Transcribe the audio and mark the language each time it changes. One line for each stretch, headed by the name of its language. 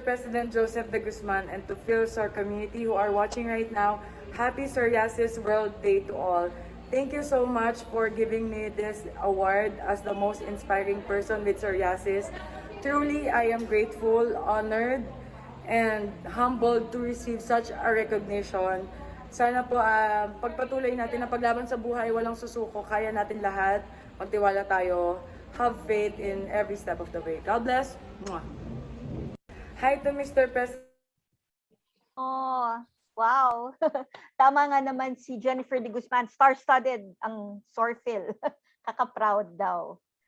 English: President Joseph De Guzman and to PhilSor community who are watching right now. Happy Psoriasis World Day to all. Thank you so much for giving me this award as the most inspiring person with psoriasis. Truly, I am grateful, honored, and humbled to receive such a recognition.
Filipino: Sana po pagpatuloy natin ang paglaban sa buhay, walang susuko, kaya natin lahat. Magtiwala tayo.
English: Have faith in every step of the way. God bless. Mwah. Hi to Mr. President.
Filipino: Oh, wow. Tama nga naman si Jennifer De Guzman. Star-studded ang Sorfil. Kaka-proud daw.